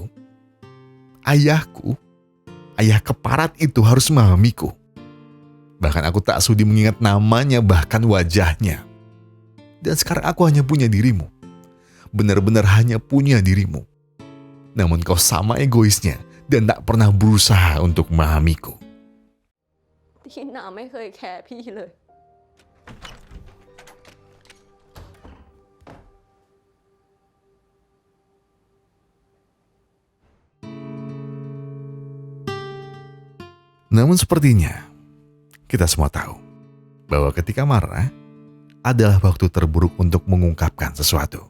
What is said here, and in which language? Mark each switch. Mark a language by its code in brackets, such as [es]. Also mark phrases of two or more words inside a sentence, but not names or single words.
[id] Ayahku, ayah keparat itu harus memahamiku. Bahkan aku tak sudi mengingat namanya bahkan wajahnya. Dan sekarang aku hanya punya dirimu. Benar-benar hanya punya dirimu. Namun kau sama egoisnya dan tak pernah berusaha untuk memahamiku. [th] ที่น้าไม่เคยแคร์พี่เลย [id] Namun sepertinya kita semua tahu bahwa ketika marah adalah waktu terburuk untuk mengungkapkan sesuatu.